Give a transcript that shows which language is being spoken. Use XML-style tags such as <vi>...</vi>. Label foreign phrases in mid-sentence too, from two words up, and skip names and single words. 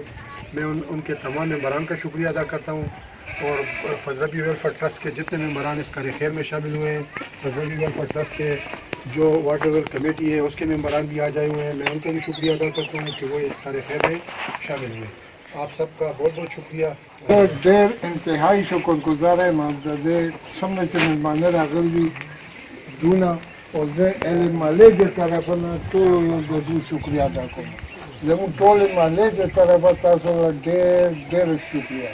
<ur>میں ان کے تمام ممبران کا شکریہ ادا کرتا ہوں، اور فضل ربی ویلفیئر ٹرسٹ کے جتنے ممبران اس کار خیر میں شامل ہوئے ہیں، فضل ربی ویلفیئر ٹرسٹ کے جو واٹر ویل کمیٹی ہے اس کے ممبران بھی آ جائے ہوئے ہیں، میں ان کا بھی شکریہ ادا کرتا ہوں کہ وہ اس کار خیر میں شامل ہوئے۔ آپ سب کا بہت بہت شکریہ۔</ur> <ps>ډېر انتهایی شکرګزار یم د دې څومره چې مېلمانه راغلي دي دونه، او زه اهل محلې د طرفه نه ټولو د دوی شکریه ادا کوم. زموږ ټولې محلې د طرفه تاسو ته ډېر شکریه.</ps>